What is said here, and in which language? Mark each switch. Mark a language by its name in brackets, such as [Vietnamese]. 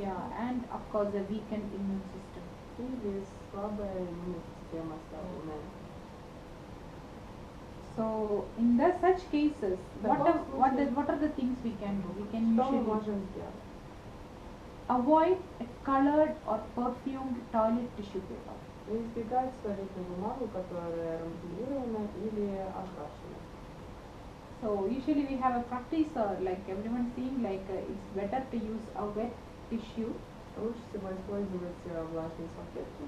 [English] yeah, and of course a weakened immune system. [Russian] или слабая иммунная система оставленная. [English] So in the such cases, what are the things we can do? We can [Russian] Что мы [English] usually [Russian] можем сделать? [English] avoid a colored or perfumed toilet tissue paper. [Russian] Избегать туалетную бумагу, которая рамбулирована или окрашена. [English] So usually we have a practice, like everyone saying, like it's better to use a wet tissue, [Russian] Лучше всего использовать влажные салфетки.